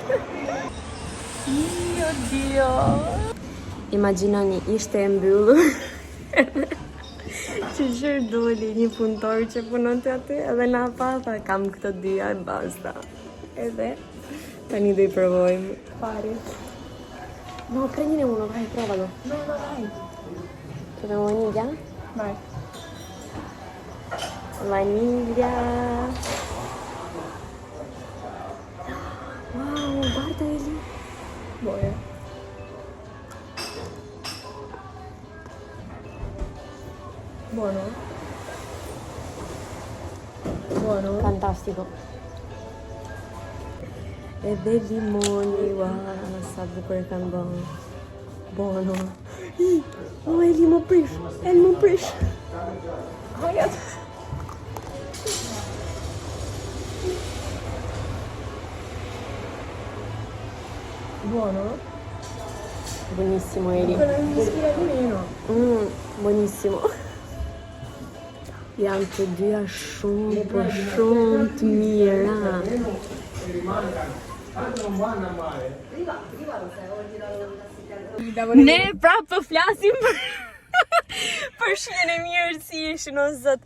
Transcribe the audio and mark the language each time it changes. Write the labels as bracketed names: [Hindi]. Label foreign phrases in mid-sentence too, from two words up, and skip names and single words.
[Italian] Dio. [Albanian] Imagjinoni, ishte e mbyllur. Që gjërë doli një punëtor që punon të aty, edhe na pa, tha kam këto dyja e basta. Edhe, tani do I provojmë. Pari. [Italian] No, prendine uno, vai, provalo. No, vai. Proviamo vaniglia? Vai. Vaniglia. Wow, guarda lì. Boia. Buono? Buono? Fantastico. [Albanian] Edhe limoni, wow, sa bukur e kanë bërë. Buono. Oh, Eli më prish. [Italian] Hajat. Buono? Buonissimo, Eli. Buonissimo. [Albanian] Janë të dyja shumë të mira. Ne prapë po flasim për shijen e mirë si ishin o zot.